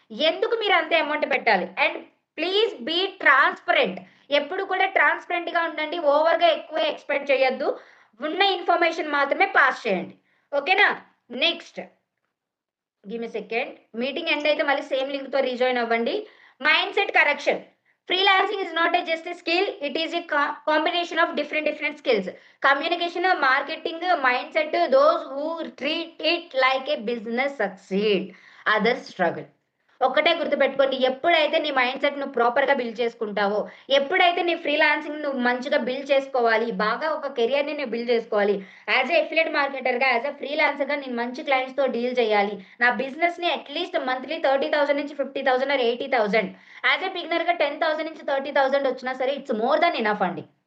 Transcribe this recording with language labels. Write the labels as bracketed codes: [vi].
[te] ఎందుకు మీరు అంత అమౌంట్ పెట్టాలి? [en] And please be transparent. [te] ఎప్పుడు కూడా ట్రాన్స్పరెంట్గా ఉండండి, ఓవర్గా ఎక్కువ ఎక్స్పెక్ట్ చేయొద్దు, ఉన్న ఇన్ఫర్మేషన్ మాత్రమే పాస్ చేయండి. ఓకేనా? [en] Next give me second. [te] Meeting end అయితే మళ్ళీ సేమ్ లింక్తో రీజాయిన్ అవ్వండి. [en] Mindset correction. Freelancing is not just a skill, it is a combination of different skills. Communication, marketing, mindset, those who treat it like a business succeed, others struggle. [te] ఒక్కటే గుర్తుపెట్టుకోండి, ఎప్పుడైతే నీ mind set నువ్వు ప్రాపర్గా build చేసుకుంటావో, ఎప్పుడైతే నీ freelancing నువ్వు మంచిగా బిల్డ్ చేసుకోవాలి, బాగా ఒక కెరియర్ని నువ్వు బిల్డ్ చేసుకోవాలి, as ఏ affiliate మార్కెటర్గా, as a ఫ్రీలాన్సర్గా నేను మంచి క్లయింట్స్తో డీల్ చేయాలి, నా బిజినెస్ని అట్లీస్ట్ మంత్లీ 30,000 నుంచి 50,000 ఆర్ 80,000, యాజ్ ఏ బిగినర్గా 10,000 నుంచి 30,000 వచ్చినా సరే [en] it's more than enough [te] అండి.